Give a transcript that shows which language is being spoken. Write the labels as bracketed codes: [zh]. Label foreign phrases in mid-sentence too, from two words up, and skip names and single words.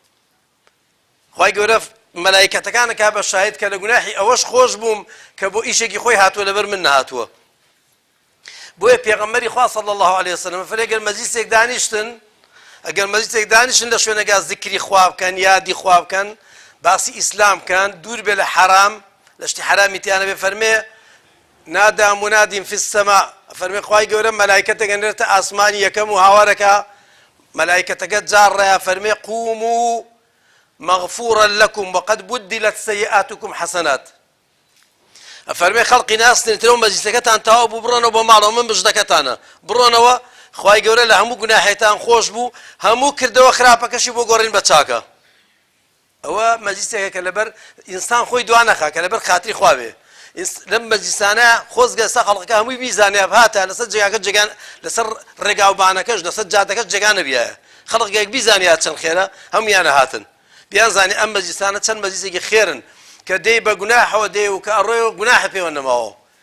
[ckb] خوای گەورە مەلایکەتەکانە کا بە شاهید کە لە گوناحی ئەوەش خۆش بووم کە بۆ ئیشێکی خۆی هاتووە لەبەر من نهاتووە بۆیە پێغەمبەری خوا [ar] صلی الله علیه وسلم [ckb] فەرمێ ئەگەر مەجلیسێک دانیشتن ئەگەر مەجلیسێک دانیشتن لە شوێنەکە ذکری خوا بکەن یادی خوا بکەن باسی ئیسلام بکەن دوور بێ لە حرام لە شتی حرامی تیانە بێ فەرمێ [ar] نادا منادین فی السماء [ckb] فەرمێ خوای گەورە مەلایکەتە گەنێتە ئاسمانی یەکەم و هاوارەکە مەلایکەتەکە جاڕێە فەرمێ [ar] قوموا مغفورا لكم وقد بدلت سيئاتكم حسنات [ckb] ئەفەرمێ خەڵقی ناستن ترەوە مەجلیسەکەتان تەواو بوو بڕۆنەوە بۆ ماڵەوە من بژدەکەتانە بڕۆنەوە خوای گەورە لە هەموو گوناحێتان خۆش بوو هەموو کردەوە خراپەکەشی بۆ گۆڕین بە چاکە ئەوە مەجلیسێکە کە لەبەر ئینسان خۆی دوا نەخا کە لەبەر خاتری خوا بێ لەم مەجلیسانە خۆزگە سا خەڵقەکە هەمووی بیزانێ هاتە لەسەر جێگاکە جێگان لەسەر ڕێگاوبانەکەش لەسەر جادەکەش جێگان نەبیایە خەڵقێک بیزانیات چەند خێرە هەمویانە هاتن بیان زانی ئەم مەجلیسانە چەند مەجلیسێکی خێرن کە دەی بە گوناحەوە دێ و کە ئەڕۆیەوە گوناحە پێوە نەماوە